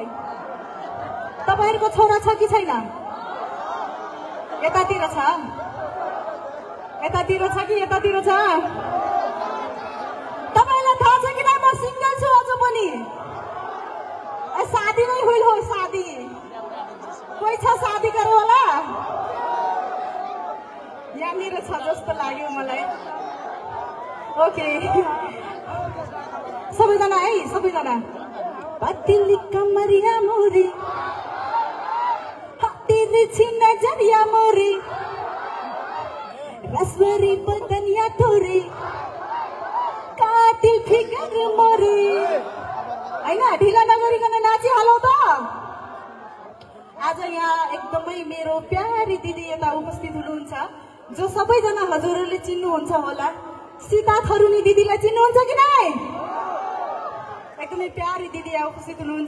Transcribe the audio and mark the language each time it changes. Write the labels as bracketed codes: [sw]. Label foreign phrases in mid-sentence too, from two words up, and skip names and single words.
[ne] तपाईहरुको छोरा छ कि छैन? यतातिर छ? यतातिर छ कि यतातिर छ? तपाईलाई थाहा छ कि म सिंगल छु अझ पनि? शादी नै हुई हो, शादी। कोही छ शादी गरौँ होला? यहाँनिर छ जस्तो लाग्यो मलाई। ओके, सबैजना है, सबैजना। [hi] पतिली कमरिया मोरी, तिरछी नजरिया मोरी, रसवरी बदनिया थोरी, कातिल फिगर मोरी। [ne] हैन, ढिला नगरिकन नाचिहालौ त। आज यहाँ एकदमै मेरो प्यारी दिदी यता उपस्थित हुनुहुन्छ, जो सबैजना हजुरहरूले चिन्नुहुन्छ होला। सीता थरुनी दिदीलाई चिन्नुहुन्छ कि नै? एकदमै प्यारी दिदी यहाँ उपस्थित हुनुहुन्छ।